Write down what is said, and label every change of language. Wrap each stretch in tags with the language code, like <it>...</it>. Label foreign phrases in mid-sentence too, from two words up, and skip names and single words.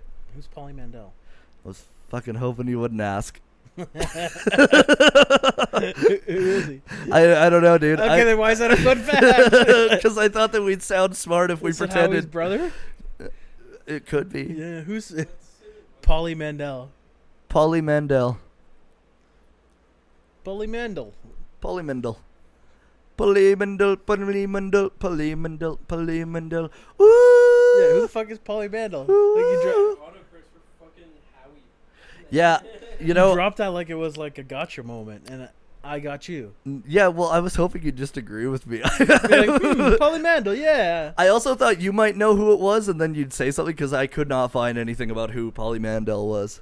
<en>Who's Pauly Mandel? I was fucking hoping you wouldn't ask. Who is he? I don't know, dude. Okay, then why is that a fun fact? Because I thought that we'd sound smart if we Is it Howie's pretended. brother? It could be. Yeah, who's Pauly Mandel? Pauly Mandel. Pauly Mandel. Pauly Mandel. Pauly Mandel, Pauly Mandel, Pauly Mandel, Pauly Mandel. Ooh. Yeah, who the fuck is Pauly Mandel? Like you Yeah, you know. dropped that like it was like a gotcha moment, and I got you. Yeah, well, I was hoping you'd just agree with me. Be like, Pauly Mandel, yeah. I also thought you might know who it was, and then you'd say something because I could not find anything about who Pauly Mandel was.</en>